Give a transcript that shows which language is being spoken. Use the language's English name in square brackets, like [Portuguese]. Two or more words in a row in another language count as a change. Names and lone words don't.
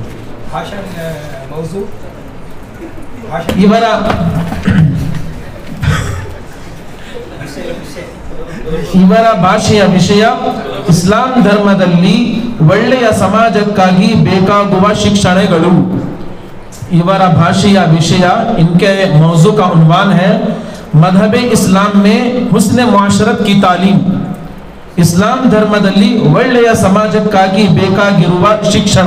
[Kannada] ಇವರ ಭಾಷೆಯ ವಿಷಯ ಇಸ್ಲಾಂ ಧರ್ಮದಲ್ಲಿ ಒಳ್ಳೆಯ ಸಮಾಜಕ್ಕಾಗಿ ಬೇಕಾಗುವ ಶಿಕ್ಷಣಗಳು. ಇವರ ಭಾಷೆಯ ವಿಷಯ [Urdu] ان کے موضوع کا عنوان ہے مذہب اسلام میں حسن معاشرت کی تعلیم. [Kannada] ಇಸ್ಲಾಂ ಧರ್ಮದಲ್ಲಿ ಒಳ್ಳೆಯ ಸಮಾಜಕ್ಕಾಗಿ ಬೇಕಾಗಿರುವ ಶಿಕ್ಷಣ.